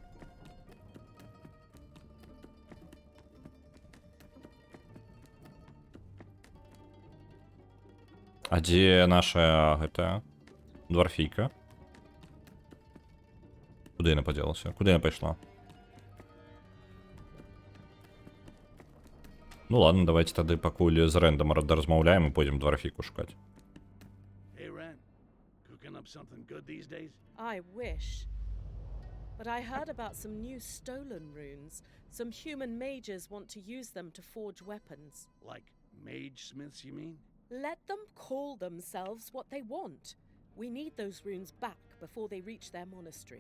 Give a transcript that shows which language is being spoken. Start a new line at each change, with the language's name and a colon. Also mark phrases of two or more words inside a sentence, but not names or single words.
Belarusian: А дзе наша гэтая дварфійка? Куды яна падзелася? Куды яна пайшла? Ну
Russian: ладно, давайте
Belarusian: тады пакуль з Рэндам размаўляем і пойдзем дварфійку шукаць.
English: Hey, Ren, cooking up something good these days? I wish. But I heard about some new stolen runes. Some human mages want to use them to forge weapons. Like mage smiths, you mean? Let them call themselves what they want. We need those runes back before they reach their monastery.